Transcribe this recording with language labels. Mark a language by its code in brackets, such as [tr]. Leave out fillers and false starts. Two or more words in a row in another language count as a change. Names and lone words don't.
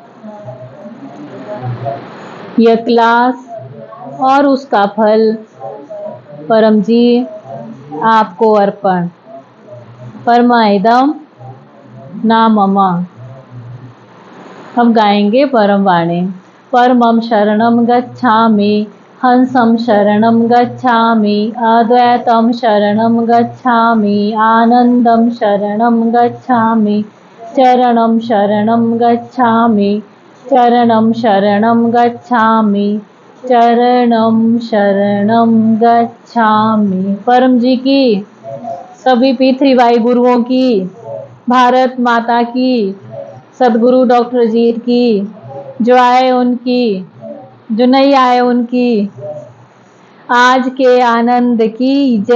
[hi] यह क्लास और उसका फल परम जी आपको अर्पण। [sa] परमाइदम ना ममा। [hi] हम गाएंगे परम वाणी। [sa] परमं शरणं गच्छामि, हंसं शरणं गच्छामि, अद्वैतं शरणं गच्छामि, आनंदं शरणं गच्छामि, चरणं शरणं गच्छामि, चरणं शरणं गच्छामि, चरणं शरणं गच्छामि। [hi] परम जी की, सभी P3Y गुरुओं की, भारत माता की, सदगुरु डॉक्टर जीत की, जो आए उनकी, जो नहीं आए उनकी, आज के आनंद की जय।